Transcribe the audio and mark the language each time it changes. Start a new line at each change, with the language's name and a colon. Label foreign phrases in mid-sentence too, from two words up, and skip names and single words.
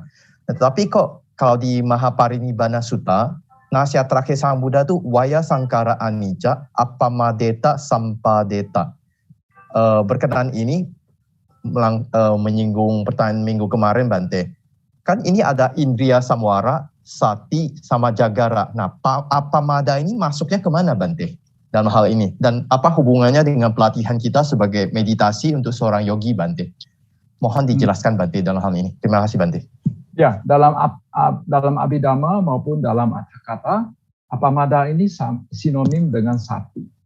Indonesian: Tetapi kok kalau di Mahaparinibbana Sutta, nasihat terakhir Sang Buddha itu
Pali: Waya Sangkara Anicca Appamadeta Sampadeta.
Indonesian: Berkenaan ini menyinggung pertanyaan minggu kemarin Bante. Kan ini ada
Pali: indriya samwara, sati, sama jagara.
Indonesian: Nah, appamada ini masuknya kemana Bante dalam hal ini? Dan apa hubungannya dengan pelatihan kita sebagai meditasi untuk seorang yogi Bante? Mohon dijelaskan Bante dalam hal ini. Terima kasih Bante. Ya, dalam Abhidhamma maupun dalam Atthakatha, appamada ini sinonim dengan sati.